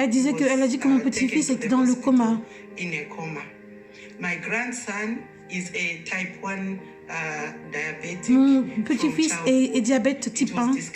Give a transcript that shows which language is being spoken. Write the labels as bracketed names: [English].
[French] Elle disait qu'elle a dit que mon petit-fils était dans le coma. [English] In a coma. My grandson is a type 1 diabetic. [French] Mon petit-fils est diabète type 1.